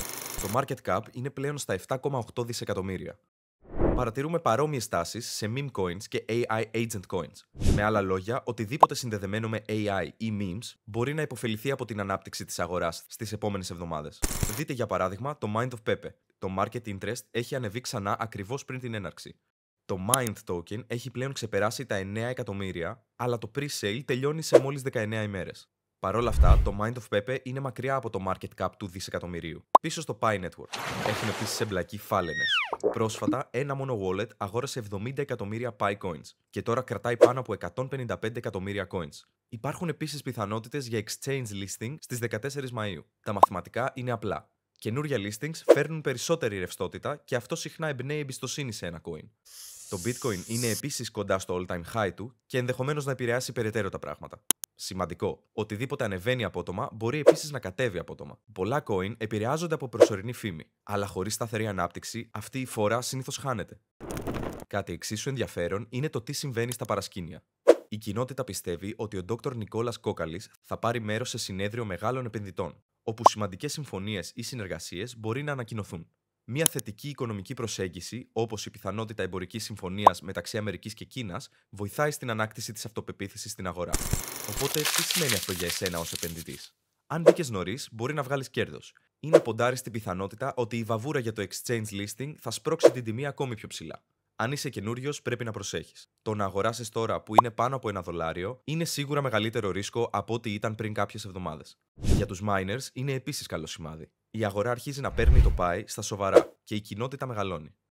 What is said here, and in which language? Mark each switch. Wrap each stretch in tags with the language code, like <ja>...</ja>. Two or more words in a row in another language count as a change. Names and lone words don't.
<el>Το</el> <en>market cap</en> <el>είναι πλέον στα 7,8 δισεκατομμύρια. Παρατηρούμε παρόμοιες τάσεις σε</el> <en>meme coins</en> <el>και</el> <en>AI agent coins.</en> <el>Με άλλα λόγια, οτιδήποτε συνδεδεμένο με AI ή memes μπορεί να υποφεληθεί από την ανάπτυξη της αγοράς στις επόμενες εβδομάδες. Δείτε για παράδειγμα το Mind of Pepe. Το</el> <en>market interest</en> <el>έχει ανεβεί ξανά ακριβώς πριν την έναρξη. Το Mind token έχει πλέον ξεπεράσει τα 9 εκατομμύρια, αλλά το pre-sale τελειώνει σε μόλις 19 ημέρες. Παρ' όλα αυτά, το Mind of Pepe είναι μακριά από το</el> <en>market cap</en> <el>του δισεκατομμυρίου. Πίσω στο Pi Network έχουν επίσης εμπλακεί φάλαινες. Πρόσφατα, ένα μόνο wallet αγόρασε 70 εκατομμύρια Pi coins και τώρα κρατάει πάνω από 155 εκατομμύρια coins. Υπάρχουν επίσης πιθανότητες για</el> <en>exchange listing</en> <el>στις 14 Μαΐου. Τα μαθηματικά είναι απλά. Καινούρια listings φέρνουν περισσότερη ρευστότητα και αυτό συχνά εμπνέει εμπιστοσύνη σε ένα coin. Το Bitcoin είναι επίσης κοντά στο</el> <en>all-time high</en> <el>του και ενδεχομένως να επηρεάσει περαιτέρω τα πράγματα. Σημαντικό. Οτιδήποτε ανεβαίνει απότομα μπορεί επίσης να κατέβει απότομα. Πολλά coin επηρεάζονται από προσωρινή φήμη, αλλά χωρίς σταθερή ανάπτυξη, αυτή η φόρα συνήθως χάνεται. Κάτι εξίσου ενδιαφέρον είναι το τι συμβαίνει στα παρασκήνια. Η κοινότητα πιστεύει ότι ο Dr. Νικόλας Κόκαλης θα πάρει μέρος σε συνέδριο μεγάλων επενδυτών, όπου σημαντικές συμφωνίες ή συνεργασίες μπορεί να ανακοινωθούν. Μια θετική οικονομική προσέγγιση, όπως η πιθανότητα εμπορικής συμφωνίας μεταξύ Αμερικής και Κίνας, βοηθάει στην ανάκτηση της αυτοπεποίθησης στην αγορά. Οπότε, τι σημαίνει αυτό για εσένα ως επενδυτής? Αν μπήκες νωρίς, μπορεί να βγάλεις κέρδος. Ή να ποντάρεις την πιθανότητα ότι η βαβούρα για το</el> <en>exchange listing</en> <el>θα σπρώξει την τιμή ακόμη πιο ψηλά. Αν είσαι καινούριος, πρέπει να προσέχεις. Το να αγοράσεις τώρα που είναι πάνω από $1 είναι σίγουρα μεγαλύτερο ρίσκο από ό,τι ήταν πριν κάποιες εβδομάδες. Για τους miners είναι επίσης καλό σημάδι. Η αγορά αρχίζει να παίρνει το Pi στα σοβαρά και η κοινότητα μεγαλώνει.</el>